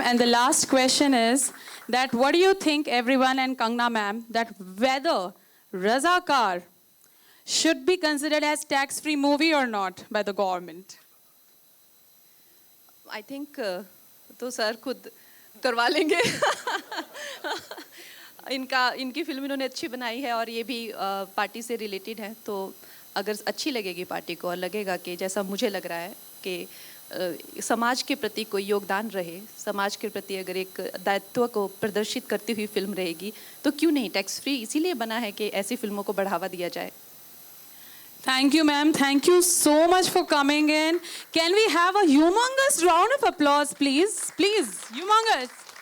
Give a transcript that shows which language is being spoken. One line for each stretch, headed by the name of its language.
English: And the last question is that what do you think, everyone and Kangna ma'am, that whether Razakar should be considered as tax-free movie or not by the government? I think
Hindi: तो sir खुद करवा लेंगे. इनकी film इन्होंने अच्छी बनाई है, और ये भी पार्टी से रिलेटेड है, तो अगर अच्छी लगेगी पार्टी को और लगेगा कि जैसा मुझे लग रहा है कि समाज के प्रति कोई योगदान रहे, समाज के प्रति अगर एक दायित्व को प्रदर्शित करती हुई फिल्म रहेगी, तो क्यों नहीं. टैक्स फ्री इसीलिए बना है कि ऐसी फिल्मों को बढ़ावा दिया जाए.
English: Thank you, ma'am. Thank you so much for coming in. Can we have a humongous round of applause, please? Please, humongous.